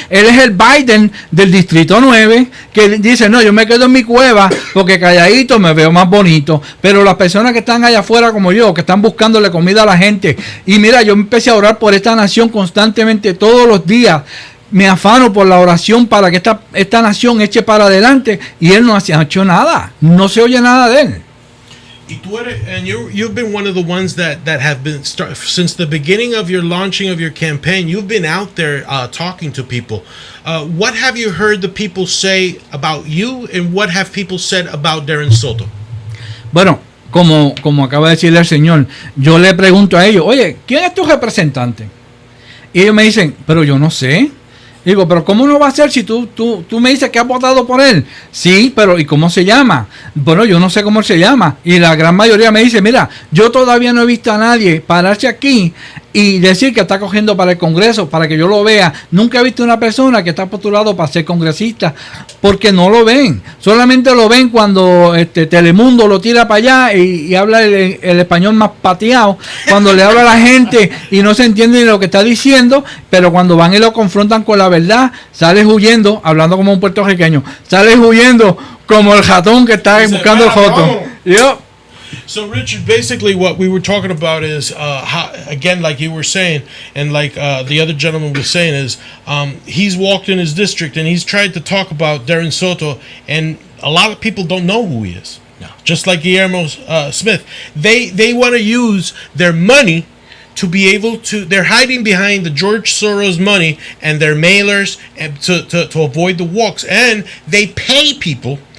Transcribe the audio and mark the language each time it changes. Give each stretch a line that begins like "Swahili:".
Spanish: Él es el Biden del Distrito 9, que dice, no, yo me quedo en mi cueva porque calladito me veo más bonito. Pero las personas que están allá afuera como yo, que están buscándole comida a la gente, y mira, yo empecé a orar por esta nación constantemente todos los días. Me afano por la oración para que esta nación eche para adelante, y él no ha hecho nada, no se oye nada de él. Y tú eres,
English: and you've been one of the ones that have been since the beginning of your launching of your campaign. You've been out there talking to people. What have you heard the people say about you, and what have people said about Darren Soto?
Spanish: Bueno, como acaba de decirle el señor, yo le pregunto a ellos, oye, ¿quién es tu representante? Y ellos me dicen, pero yo no sé. Digo, pero ¿cómo no va a ser si tú me dices que has votado por él? Sí, pero ¿y cómo se llama? Bueno, yo no sé cómo se llama. Y la gran mayoría me dice, mira, yo todavía no he visto a nadie pararse aquí y decir que está cogiendo para el Congreso, para que yo lo vea. Nunca he visto una persona que está postulado para ser congresista, porque no lo ven. Solamente lo ven cuando Telemundo lo tira para allá y habla el español más pateado, cuando le habla a la gente y no se entiende ni lo que está diciendo, pero cuando van y lo confrontan con la verdad, sales huyendo, hablando como un puertorriqueño, sales huyendo como el ratón que está buscando el joto. Yo.
English: So, Richard, basically what we were talking about is, how, again, like you were saying, and like the other gentleman was saying, is he's walked in his district and he's tried to talk about Darren Soto, and a lot of people don't know who he is. No. Just like Guillermo Smith. They want to use their money to be able to, they're hiding behind the George Soros money and their mailers and to avoid the walks, and they pay people.